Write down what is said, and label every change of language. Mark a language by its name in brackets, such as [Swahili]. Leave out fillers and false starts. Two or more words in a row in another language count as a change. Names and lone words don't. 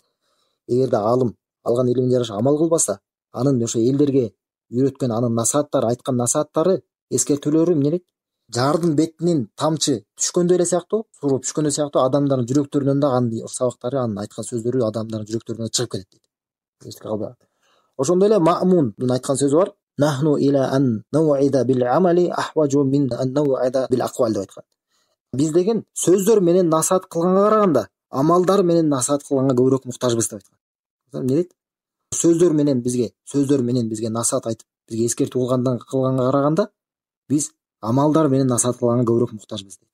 [Kyrgyz] Эгерде алым алган илимине жараша амал кылбаса, анын ошо элдерге үйрөткөн анын насааттары, айткан насааттары, эскертүүлөрү эмне дейт? Жардын бетинен тамчы түшкөндөй эле сыяктуу, сурулуп түшкөндөй сыяктуу адамдардын жүрөктөрүнөн дагы анын сабактары, анын айткан сөздөрү адамдардын жүрөктөрүнөн чыгып келет дейт. Ошондой эле Маъмундун айткан сөзү бар: [Arabic] "نحن إلى أن نوعظ بالأعمال أحوج من أن نوعظ بالأقوال" [Kyrgyz] деп айткан. Биз деген сөздөр менен насаат кылганга караганда, амалдар менен насаат кылганга көбүрөөк муктажбыз деп айткан. Эмне дейт? Сөздөр менен бизге насаат айтып, бизге эскертүү кылганга караганда, биз амалдар менен насаат кылганга көбүрөөк муктажбыз дейт.